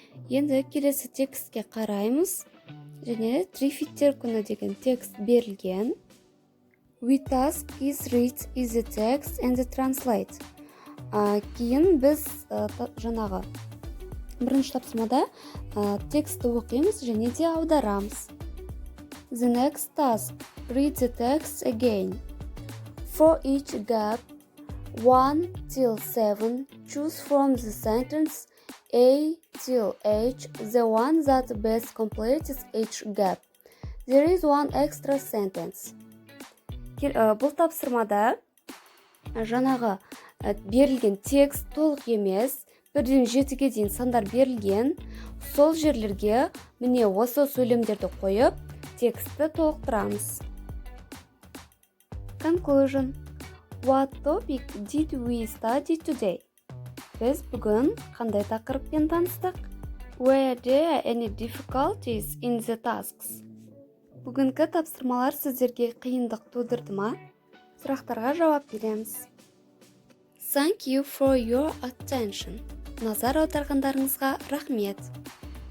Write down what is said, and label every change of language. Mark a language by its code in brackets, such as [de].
[kk] Енді келесі текстке қараймыз. Және Триффидтер күні деген текст берілген. [en] We task is read is the text and the translate. [kk] Кейін біз жаңағы бірінші тапсырмада тексті оқимыз және де аударамыз. [en] The next task, read the text again. For each gap, 1 till 7, choose from the sentence A till H the one that best completes each gap. There is one extra sentence. [kk] Бұл тапсырмада жаңағы берілген текст толық емес, 1-ден 7-ге дейін сандар берілген. Сол жерлерге міне осы сөйлемдерді қойып, текстті толықтырамыз. [en] Conclusion. What topic did we study today? [kk] Біз бүгін қандай тақырыппен таныстық? [en] Were there any difficulties in the tasks? [kk] Бүгінгі тапсырмалар сіздерге қиындық тудырды ма? Сұрақтарға жауап береміз. [en] Thank you for your attention. [kk] Назар аударғандарыңызға рахмет.